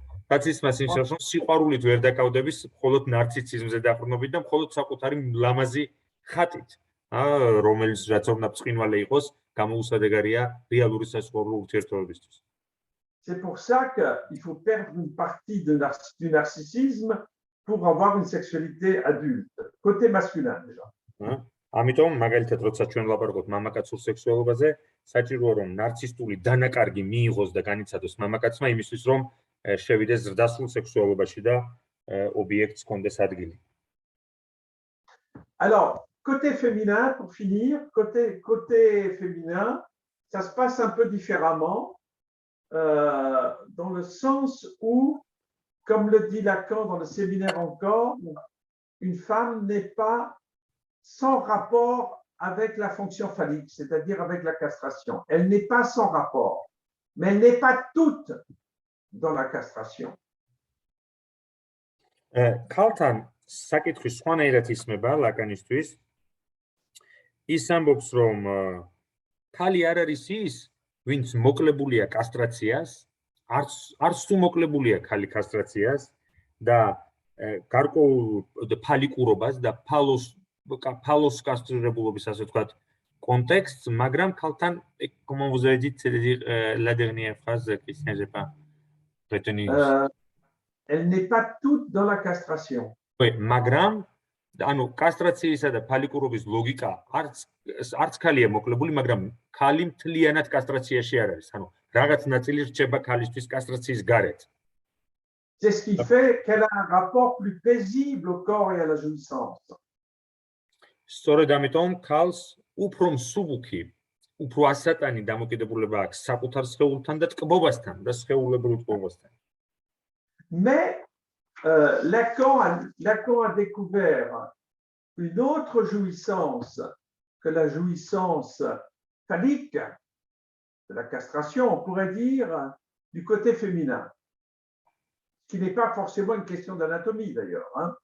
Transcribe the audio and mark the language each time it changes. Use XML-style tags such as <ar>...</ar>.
<ka>რაც იმას ნიშნავს, რომ სიყვარულით ვერ დაკავდების მხოლოდ ნარციციზმზე დაყრდნობით და მხოლოდ საკუთარი ლამაზი ხატით, რომელიც რაც უნდა ბრწყინვალე იყოს, გამოუსადეგარია რეალური სასიყვარულო ურთიერთობებისთვის.</ka> <fr>C'est pour ça qu'il faut perdre une partie du narcissisme pour avoir une sexualité adulte, côté masculin déjà.</fr> <ka>ამიტომ მაგალითად როცა ჩვენ ვლაპარაკობთ მამაკაცურ სექსუალობაზე, საჭიროა რომ ნარცისტული დანაკარგი მიიღოს და განიცადოს მამაკაცმა იმისთვის რომ შევიდეს ზრდასრულ სექსუალობაში და ობიექტს კონდეს ადგილი.</ka> <fr>Alors, côté féminin, pour finir, côté féminin, ça se passe un peu différemment, dans le sens où, comme le dit Lacan dans le séminaire encore, une femme n'est pas sans rapport avec la fonction phallique, c'est-à-dire avec la castration. Elle n'est pas sans rapport, mais elle n'est pas toute dans la castration.</fr> <ka>ქალთან საკითხი სხვანაირად ისმება ლაკანისთვის. ის ამბობს, რომ ქალი არ არის ის, ვინც მოკლებულია კასტრაციას, არც თუ მოკლებულია ქალი კასტრაციას და გარკვეულ ფალიკურობას და ფალოს კასტრირებულობის, ასე ვთქვათ, კონტექსტს, მაგრამ ქალთან,</ka> <fr>comment vous avez dit, c'est-à-dire la dernière phrase, Christian, j'ai pas retenu. Elle n'est pas toute dans la castration.</fr> <ka>Oui, მაგრამ ანუ კასტრაციისა და ფალიკურობის ლოგიკა არც ქალია მოკლებული, მაგრამ ქალი მთლიანად კასტრაციაში არ არის. ანუ რაღაც ნაწილი რჩება ქალისთვის კასტრაციის გარეთ.</ka> <fr>C'est ce qui fait qu'elle a un rapport plus paisible au corps et à la jouissance.</fr> <ka>სწორედ ამიტომ ქალს უფრო მსუბუქი, უფრო ასატანი დამოკიდებულება აქვს საკუთარ სხეულთან და ტკბობასთან და სხეულებრივ ტკბობასთან.</ka> <fr>Mais Lacan a découvert une autre jouissance que la jouissance phallique de la castration, on pourrait dire, du côté féminin, ce qui n'est pas forcément une question d'anatomie d'ailleurs.</fr>